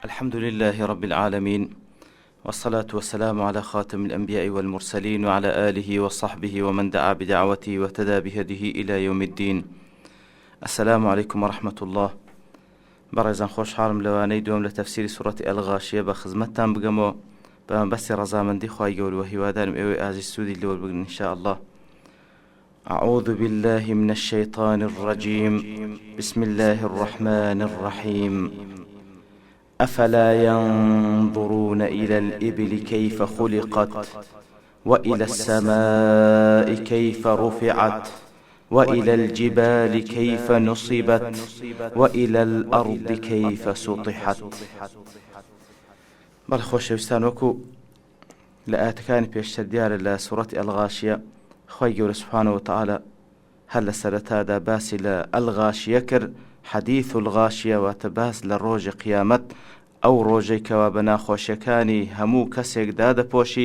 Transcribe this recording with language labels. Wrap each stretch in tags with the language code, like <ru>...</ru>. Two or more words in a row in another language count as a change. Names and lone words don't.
<ar>الحمد لله رب العالمين، والصلاة والسلام على خاتم الأنبياء والمرسلين وعلى آله وصحبه ومن دعا بدعوته واهتدى بهديه إلى يوم الدين. السلام عليكم ورحمة الله.</ar> <ckb>بەڕێزان خۆشحاڵم لەوانەی دووەم لە تەفسیری سوورەتی ئەلغاشیە بە خزمەتتان بگەمەوە بە بەسی ڕەزامەندی خوای گەورە و هیوادارم ئێوەی ئازیز سوودی لێوە بگرن</ckb> <ar>إن شاء الله. أعوذ بالله من الشيطان الرجيم. بسم الله الرحمن الرحيم. أفلا ينظرون إلى الإبل كيف خلقت وإلى السماء كيف رفعت وإلى الجبال كيف نصبت وإلى الأرض كيف سطحت.</ar> <ckb>بەڵێ خۆشەویستان، وەکو لە ئاەتەکانی پێشتر دیارە لە سوورەتی ئەلغاشیە خوای گەورە</ckb> <ar>سوبحانەهو وتەعالە</ar> <ckb>هەر لە سەرەتادا باسی لە ئەلغاشیە کرد،</ckb> <ar>حەدیث الغاشیە،</ar> <ckb>واتە باس لە ڕۆژی قیامەت، ئەو ڕۆژەی کەوا بە ناخۆشیەکانی هەموو کەسێکدا دەپۆشی.</ckb>